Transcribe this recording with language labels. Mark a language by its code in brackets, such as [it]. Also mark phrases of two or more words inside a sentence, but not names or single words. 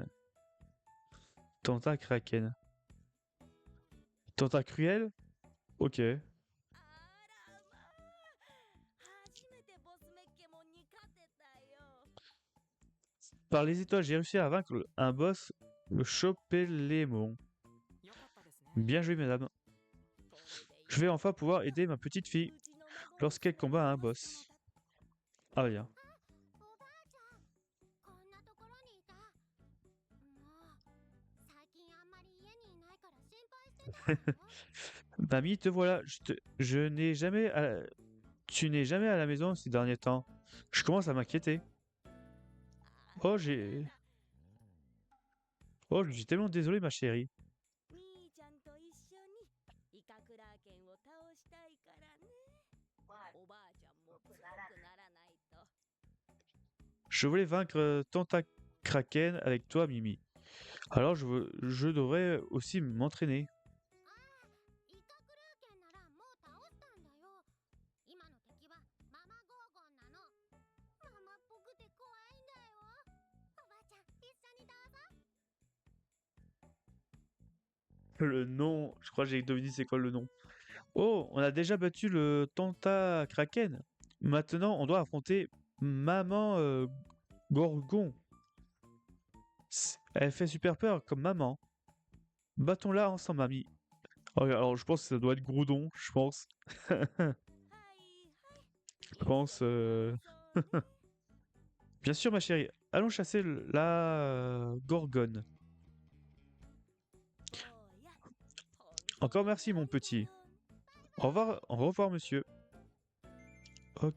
[fr] Tentacraken. Tentacruel? Ok. Par les étoiles, j'ai réussi à vaincre un boss, le Chopelémon. [ja] よかったですね。 [fr] Bien joué, madame. Je vais enfin pouvoir aider ma petite fille lorsqu'elle combat un boss. Ah, bien. [ja] おばあちゃん、こんなところにいた。もう最近あんまり家にいないから心配してたよ。 [fr] Mamie, te voilà. Je n'ai jamais. Tu n'es jamais à la maison ces derniers temps. Je commence à m'inquiéter. Oh, Oh, je suis tellement désolé, ma chérie. [ja] 兄ちゃんと一緒にイカクラーケンを倒したいからね。おばあちゃんも強くならないと。 [fr] Je voulais vaincre Tentacraken avec toi, Mimi. Alors je devrais aussi m'entraîner. [ja] イカクラーケンならもう倒したんだよ。今の敵はママゴーゴンなの。ママっぽくて怖いんだよ。おばあちゃん、一緒にどうぞ。 [fr] Le nom, je crois que j'ai deviné c'est quoi le nom. Oh, on a déjà battu le Tentacraken. Maintenant, on doit affronter Maman Gorgon. Elle fait super peur comme maman. Battons-la ensemble, mamie. Oh, alors, je pense que ça doit être Groudon, je pense. [ja] はいはい。 [fr] Je pense. Bien sûr, ma chérie. Allons chasser la Gorgone. Encore merci, mon petit. Au revoir, monsieur. Ok.